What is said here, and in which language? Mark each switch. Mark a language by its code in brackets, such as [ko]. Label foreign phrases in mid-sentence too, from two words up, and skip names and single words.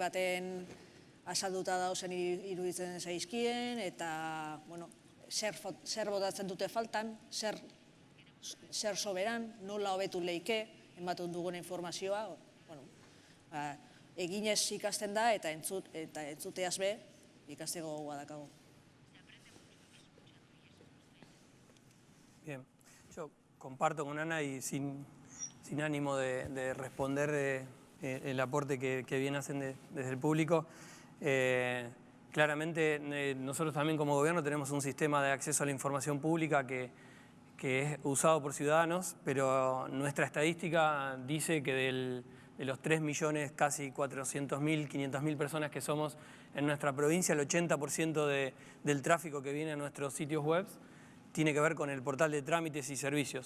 [eu] baten azalduta dauzen iruditzen zaizkien, eta zer botatzen dute faltan, zer soberan, nola hobetu leike, ematen dugun informazioa, eginez ikasten da eta entzuteaz ikasteko gogoa dakago. [es] Bien, yo comparto con Ana y sin ánimo de responder el aporte que bien hacen desde el público. Claramente nosotros también como gobierno tenemos un sistema de acceso a la información pública que es usado por ciudadanos, pero nuestra estadística dice que de los 3 millones, casi 400.000, 500.000 personas que somos en nuestra provincia, el 80% del tráfico que viene a nuestros sitios web tiene que ver con el portal de trámites y servicios.